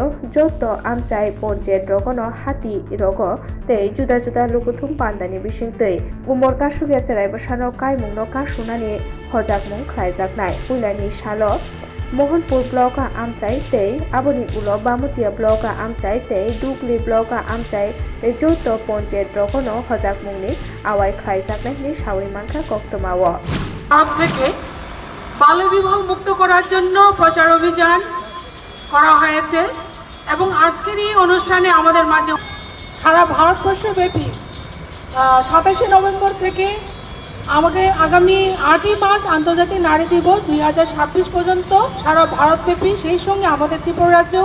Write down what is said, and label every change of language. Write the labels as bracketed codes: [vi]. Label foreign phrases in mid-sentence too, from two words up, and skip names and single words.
[trp] Joto Amchai Ponjet Rogono Hati Rogo tei juda juda lukuthum pandani bisingtei Umor Kasugia Jerai Bosano Kaimungno Kasunani Hojakmung Khlaijaknai Ulani Salo Mohanpur Block Amchai tei aboni ulo Bamutia Block Amchai tei Dugli Block Amchai tei Joto Ponjet Rogono Hojakmungni awai khlaijaknai ni sawi mankha koktomao [bn] আজ থেকে বাল্যবিবাহ মুক্ত করার জন্য প্রচার অভিযান করা হয়েছে এবং আজকের এই অনুষ্ঠানে আমাদের মাঝে সারা ভারতবর্ষব্যাপী 27 নভেম্বর থেকে আমাকে আগামী 8ই মার্চ আন্তর্জাতিক নারী দিবস 2026 পর্যন্ত সারা ভারতব্যাপী সেই সঙ্গে আমাদের ত্রিপুরা রাজ্যেও